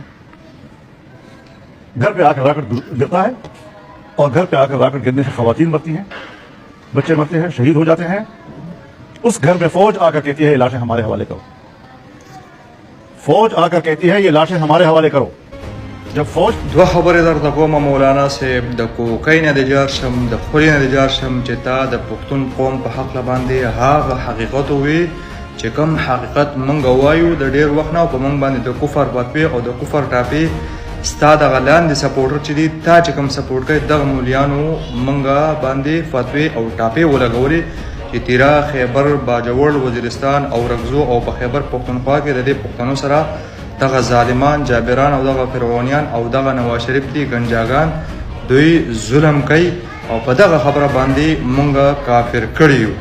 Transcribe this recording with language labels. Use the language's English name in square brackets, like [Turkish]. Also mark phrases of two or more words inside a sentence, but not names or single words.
[Hindi] घर पे आकर रॉकेट गिरता है और घर पे आकर रॉकेट गिरने से खवातीन मरती हैं, बच्चे मरते हैं, शहीद हो जाते हैं। उस घर में फौज आकर कहती है ये लाशें हमारे हवाले करो। फौज आकर कहती है ये लाशें हमारे हवाले करो। जब फौज [Pashto] دوه خبرې درته کوم مولانا صاحب، د کوکۍ نه د جار شم، د خولې نه د جار شم چې تا د پښتون قوم په حق باندې هغه حقیقت وي چې کوم حقیقت مونږ وایو د ډېر وخت نه په مونږ باندې د کفر فتوی او د کفر ټاپې ستا دغه لاندې سپورټر چې دي تا چې کوم سپورټ کوي دغه مولیانو مونږ باندې فتوی او ټاپې ولګولې چې تیرا خیبر باجوړ وزیرستان او رګزو او په خیبر پښتونخوا کې د دې پښتنو سره دغه ظالمان جابران او دغه فرعونیان او دغه نواز شریف دي ګنجاګان دوی ظلم کوي او په دغه خبره باندې مونږ کافر کړي یو.